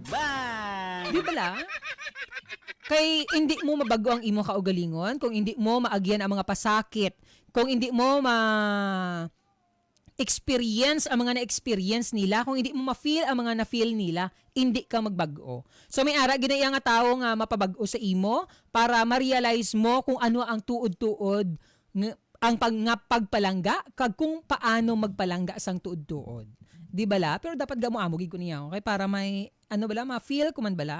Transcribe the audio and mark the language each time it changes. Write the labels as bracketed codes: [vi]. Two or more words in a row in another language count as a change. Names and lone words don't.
[hil] Di ba la? Kay hindi mo mabago ang imo kaugalingon, kung hindi mo maagyan ang mga pasakit, kung hindi mo experience ang mga na-experience nila, kung hindi mo ma-feel ang mga na-feel nila, hindi ka magbago. So may ara ginaya nga tao nga mapabago sa imo para ma-realize mo kung ano ang tuod-tuod ang pagpalangga kag kung paano magpalangga sang tuod-tuod. Di bala? Pero dapat gamo amogig ko niya okay para may ma-feel ko man bala.